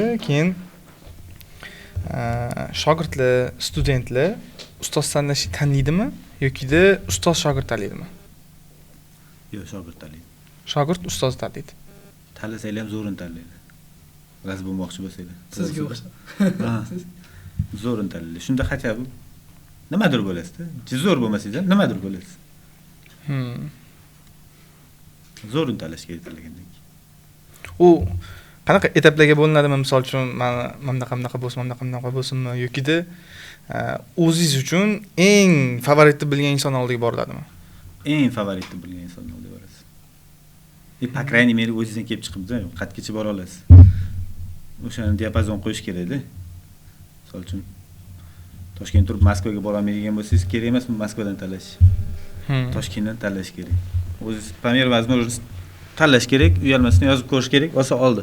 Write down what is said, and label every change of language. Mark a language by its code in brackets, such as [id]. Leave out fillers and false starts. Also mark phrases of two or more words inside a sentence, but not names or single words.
[uz] Keyin shogirdlar, studentlar ustoz tanlashni tanlaydimi yoki-da ustoz shogird tanlaydimi? Yo'q, shogird tanlaydi. Shogird ustoz tanlaydi. Tanlasanglar ham zo'rini tanlaydi. Raz bo'lmoqchi bo'lsanglar. Sizga o'xshab. Ha. Zo'rini tanlaydi. Shunda [ru] хотя бы [uz] nimadir bo'lasiz-da. Zo'r bo'lmasangiz ham nimadir bo'lasiz. Zo'rini tanlash kerak tanlagandan keyin. U qanaqa etaplarga bo'linadimi? Misol uchun, mana bunaqa bo'lsinmi yoki-da o'zingiz uchun eng favoritni bilgan inson oldiga boriladimi? Eng favoritni bilgan inson oldiga borasiz. [ru] По крайней мере, [uz] o'zingizdan kelib chiqibdi, qatgacha bora olasiz. O'shani diapazon qo'yish kerak-da. Misol uchun Toshkentdan turib Moskvaga bora olmaydigan bo'lsangiz, kerak emasmi Moskvadan tanlash? Toshkentdan tanlash kerak. O'zingiz Pamir возможность tanlash kerak, uyalmasdan yozib ko'rish kerak, olsa oldi.